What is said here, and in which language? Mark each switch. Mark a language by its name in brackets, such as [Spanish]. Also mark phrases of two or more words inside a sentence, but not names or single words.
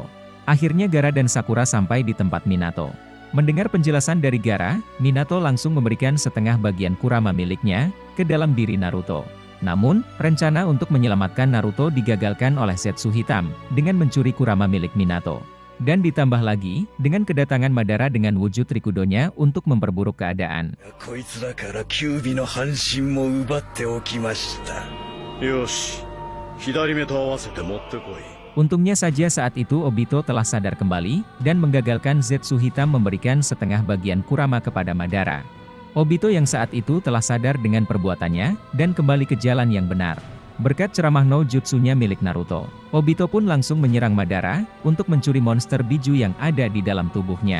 [Indonesian] Akhirnya Gaara dan Sakura sampai di tempat Minato. Mendengar penjelasan dari Gaara, Minato langsung memberikan setengah bagian Kurama miliknya ke dalam diri Naruto. Namun, rencana untuk menyelamatkan Naruto digagalkan oleh Zetsu Hitam dengan mencuri Kurama milik Minato. Dan ditambah lagi, dengan kedatangan Madara dengan wujud Rikudonya untuk memperburuk keadaan. [Japanese] こいつらからキュービの半身も奪っておきました。よし、左目と合わせて持ってこい。 [Indonesian] Untungnya saja saat itu Obito telah sadar kembali, dan menggagalkan Zetsu Hitam memberikan setengah bagian Kurama kepada Madara. Obito yang saat itu telah sadar dengan perbuatannya, dan kembali ke jalan yang benar. Berkat ceramah no jutsunya milik Naruto, Obito pun langsung menyerang Madara, untuk mencuri monster Biju yang ada di dalam tubuhnya.